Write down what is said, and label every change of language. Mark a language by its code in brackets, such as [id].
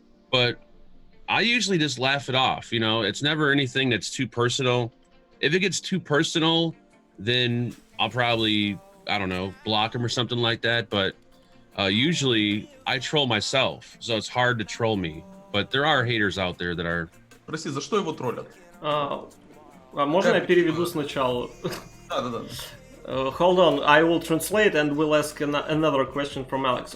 [en] But I usually just laugh it off. You know, it's never anything that's too personal. If it gets too personal, then I'll probably, I don't know, block them or something like that. But usually I troll myself, so it's hard to troll me. But there are haters out there that are... [ru] Прости, за что его троллят? Можно я переведу сначала? Да. [en] Hold on, I will translate and we'll ask another question from Alex.